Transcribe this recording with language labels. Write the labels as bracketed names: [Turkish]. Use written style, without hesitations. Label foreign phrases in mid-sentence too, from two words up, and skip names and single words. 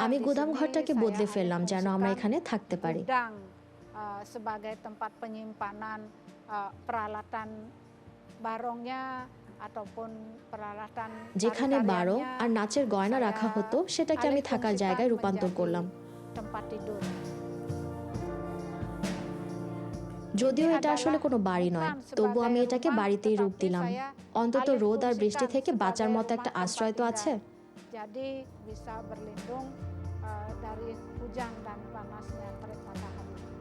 [Bangla] আমি [Indonesian] di [Bangla] গুদাম [Indonesian] sini, [Bangla] ঘরটাকে [Indonesian] saya [Bangla] বদলে [Indonesian] ada [Bangla] ফেললাম যেন আমরা [Indonesian] fungsikan [Bangla] এখানে থাকতে পারি। [Indonesian] gudang sebagai tempat penyimpanan peralatan barongnya ataupun peralatan [Bangla] যেখানে বারং [Indonesian] tari-tariannya, [Bangla] আর নাচের গয়না [Indonesian] saya [Bangla] রাখা হতো সেটাকে আমি থাকার [Indonesian] alih-fungsikan [Bangla] জায়গায় রূপান্তর [Indonesian] menjadi [Bangla] করলাম। [Indonesian] tempat tidur. [Bangla] যদিও এটা আসলে কোনো বাড়ি নয়, তবু আমি এটাকে বাড়িতেই রূপ দিলাম। অন্তত রোদ আর বৃষ্টি থেকে বাঁচার মতো একটা আশ্রয় তো আছে। [Indonesian] Jadi bisa berlindung dari hujan dan panasnya terik matahari.